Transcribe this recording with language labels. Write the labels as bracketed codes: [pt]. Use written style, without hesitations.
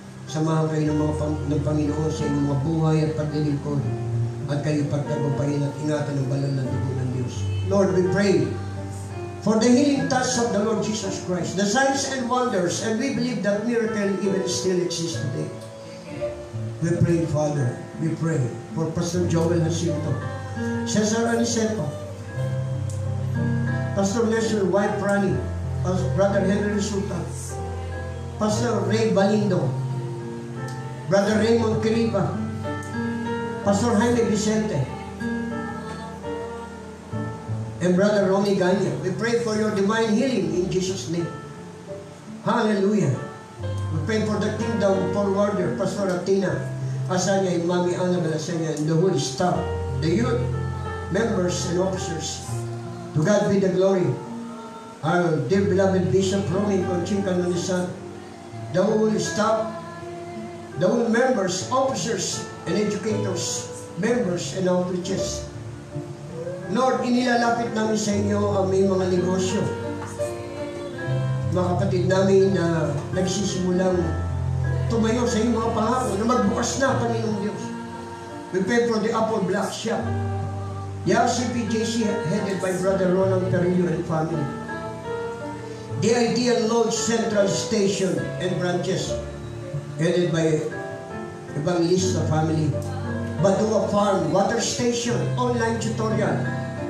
[tl] Samahan kayo ng Panginoon sa inyong mga buhay at paglilingkod, at kayo pagtagumpayin at ingatan ng banal na dugo ng Diyos. [en] Lord, we pray for the healing touch of the Lord Jesus Christ, the signs and wonders, and we believe that miracle even still exists today. We pray, Father, we pray for Pastor Joel Jacinto, Cesar Aniceto, Pastor Leslie White Prani, Brother Henry Suta, Pastor Ray Balindo, Brother Raymond Kiriba, Pastor Jaime Vicente, and Brother Romy Ganya. We pray for your divine healing in Jesus' name. Hallelujah. We pray for the kingdom forwarder, Pastor Atina Asanya, and Mami Annabel Asanya, and the whole staff, the youth, members, and officers. To God be the glory. Our dear beloved Bishop Romy Conching Canonisan, the whole staff, the whole members, officers, and educators, members, and outreaches. [tl] Lord, inilalapit namin sa inyo ang may mga negosyo. Mga kapatid namin na nagsisimulang tumayo sa inyong mga pangako na magbukas na, Panginoong Diyos. [en] We pray for the Apple Black Shop, the RCPJC headed by Brother Ronald Perillo and family, the Ideal Lodge Central Station and branches headed by Evangelista family, Badua Farm Water Station online tutorial